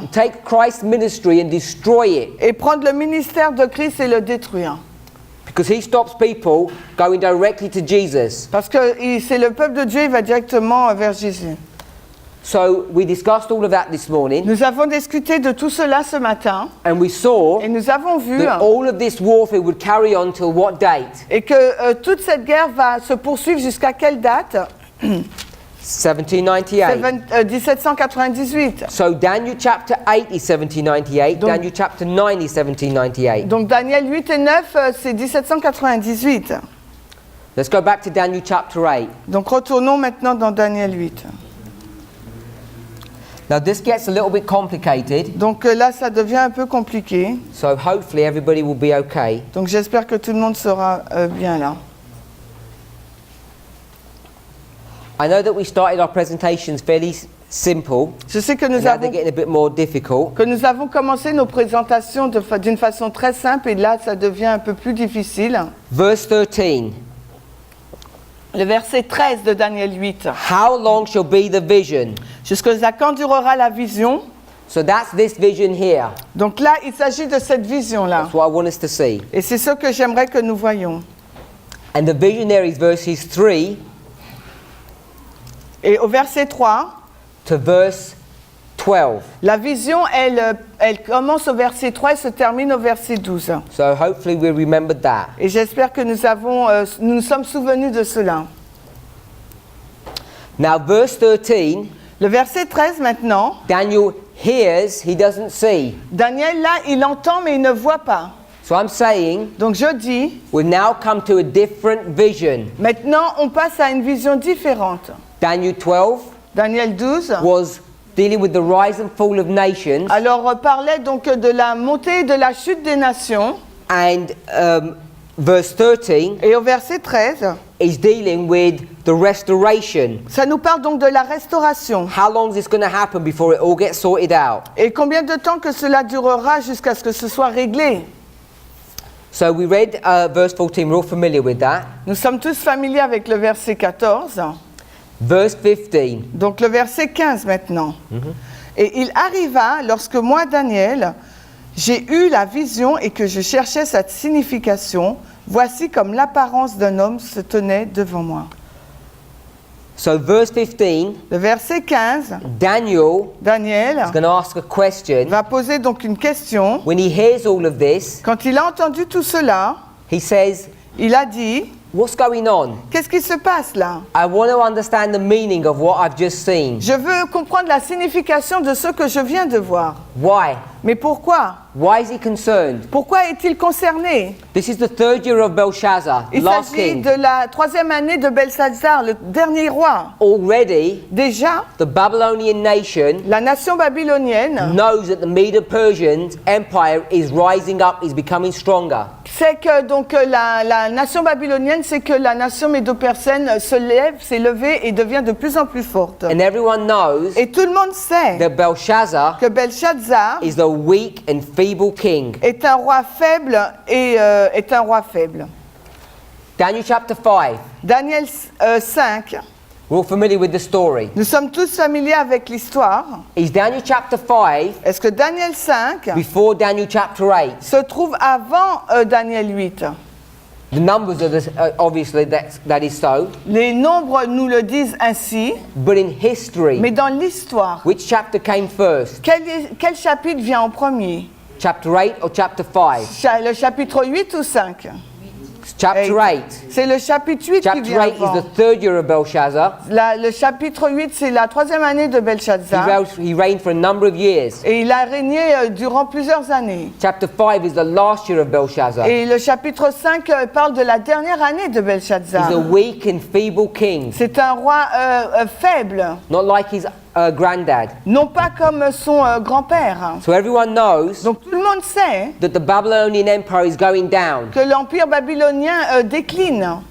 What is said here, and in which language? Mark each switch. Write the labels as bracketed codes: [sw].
[en] take Christ's ministry and destroy it. [fr] et prendre le ministère de Christ et le détruire. [en] Because he stops people going directly to Jesus. [fr] Parce que c'est le peuple de Dieu, il va directement vers Jésus. [en] So we discussed all of that this morning, [fr] Nous avons discuté de tout cela ce matin [en] and we saw [fr] et nous avons vu [en] that all of this warfare would carry on till what date? [fr] et que toute cette guerre va se poursuivre jusqu'à quelle date? [en] 1798. [fr] 1798. [en] So Daniel chapter 8 is 1798, [fr] Donc- [en] Daniel chapter 9 is 1798. [fr] Donc Daniel 8 et 9, c'est 1798. [en] Let's go back to Daniel chapter 8. [fr] Donc retournons maintenant dans Daniel 8. [en] Now this gets a little bit complicated, [fr] Donc là, ça devient un peu compliqué. [en] so hopefully everybody will be okay. [fr] Donc j'espère que tout le monde sera bien là. [en] I know that we started our presentations fairly simple, [fr] Je sais que [en] and [fr] nous [en] now they're [fr] avons, [en] getting a bit more difficult. [fr] commencé nos présentations d'une façon très simple et là, ça devient un peu plus difficile. [en] Verse 13. [fr] Le verset 13 de Daniel 8. [en] How long shall be the vision? [fr] Jusqu'à quand durera la vision? [en] So that's this vision here. [fr] Donc là, il s'agit de cette vision-là. [en] That's what I want us to see. [fr] Et c'est ce que j'aimerais que nous voyions. [en] And the vision there is verses 3 [fr] Et au verset 3, [en] to verse 12. [fr] la vision, elle commence au verset 3 et se termine au verset 12. [en] So hopefully we remembered that. [fr] Et j'espère que nous nous sommes souvenus de cela. [en] Now verse 13, [fr] Le verset 13 maintenant, [en] Daniel hears, he doesn't see. [fr] Daniel là, il entend mais il ne voit pas. [en] So I'm saying [fr] Donc je dis, [en] we've now come to a different vision. [fr] maintenant on passe à une vision différente. [en] Daniel 12 [fr] Daniel 12, [en] was dealing with the rise and fall of nations, [fr] alors parlait donc de la montée et de la chute des nations. [en] and verse 13 [fr] Et au verset 13, [en] is dealing with the restoration. [fr] ça nous parle donc de la restauration. [en] How long is this going to happen before it all gets sorted out? [fr] Et combien de temps que cela durera jusqu'à ce que ce soit réglé? [en] So we read verse 14, we're all familiar with that. [fr] Nous sommes tous familiers avec le verset 14. [en] Verse 15, [fr] Donc le verset 15 maintenant. Et il arriva lorsque moi, Daniel, j'ai eu la vision et que je cherchais sa signification, voici comme l'apparence d'un homme se tenait devant moi. [en] so verse 15, [fr] Le verset 15, [en] Daniel [fr] Daniel [en] is going to ask a question. [fr] va poser donc une question. [en] When he hears all of this, [fr] Quand il a entendu tout cela, [en] he says, [fr] il a dit, [en] What's going on? [fr] Qu'est-ce qui se passe là? [en] I want to understand the meaning of what I've just seen. [fr] Je veux comprendre la signification de ce que je viens de voir. [en] Why? [fr] Mais pourquoi? [en] Why is he concerned? [fr] Pourquoi est-il concerné? [en] This is the third year of Belshazzar, [fr] Il [en] last [fr] s'agit [en] king. [fr] de la 3e année de Belshazzar, le dernier roi. [en] Already, [fr] Déjà, [en] the Babylonian nation [fr] la nation babylonienne [en] knows that the Medo-Persian Empire is rising up, is becoming stronger. [fr] sait que donc la nation babylonienne sait que la nation médo-persane s'est levée et devient de plus en plus forte. [en] And everyone knows [fr] Et tout le monde sait [en] that Belshazzar [fr] que Belshazzar [en] is the weak and feeble king. [fr] est un roi faible et est un roi faible. [en] Daniel chapter 5. [fr] Daniel 5, [en] We're all familiar with the story. [fr] nous sommes tous familiers avec l'histoire. [en] Is Daniel chapter 5 [fr] Est-ce que Daniel 5 [en] before Daniel chapter 8? [fr] se trouve avant Daniel 8? [en] The numbers are this, obviously that is so. [fr] Les nombres nous le disent ainsi, [en] But in history, [fr] mais dans l'histoire, [en] which chapter came first? [fr] quel chapitre vient en premier? [en] Chapter 8 or chapter 5? [fr] Le chapitre 8 ou 5? [en] Chapter 8. [fr] C'est le chapitre 8 qui [en] Chapter [fr] vient [en] 8 is [fr] avant. [en] the third year of Belshazzar. [fr] Le chapitre 8, c'est la 3e année de Belshazzar. [en] He reigned for a number of years. [fr] Et il a régné durant plusieurs années. [en] Chapter 5 is the last year of Belshazzar. [fr] Et le chapitre 5 parle de la dernière année de [en] He's [fr] Belshazzar. [en] a weak and feeble king, [fr] C'est un roi faible, [en] not like his granddad. [fr] non pas comme son grand-père. [en] So everyone knows [fr] Donc tout le monde sait [en] that the Babylonian Empire is going down [fr] que l'empire babylonien décline